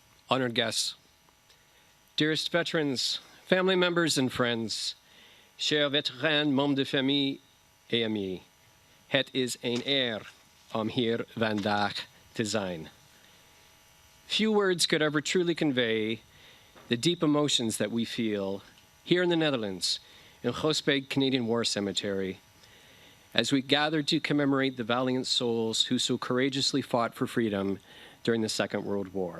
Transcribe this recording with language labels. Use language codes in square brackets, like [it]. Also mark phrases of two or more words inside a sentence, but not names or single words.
[en] honored guests, dearest veterans, family members and friends, [fr] chers vétérans, membres de famille et amis, [nl] het is een eer om hier vandaag te zijn. [en] Few words could ever truly convey the deep emotions that we feel here in the Netherlands, in Groesbeek Canadian War Cemetery, as we gather to commemorate the valiant souls who so courageously fought for freedom during the Second World War.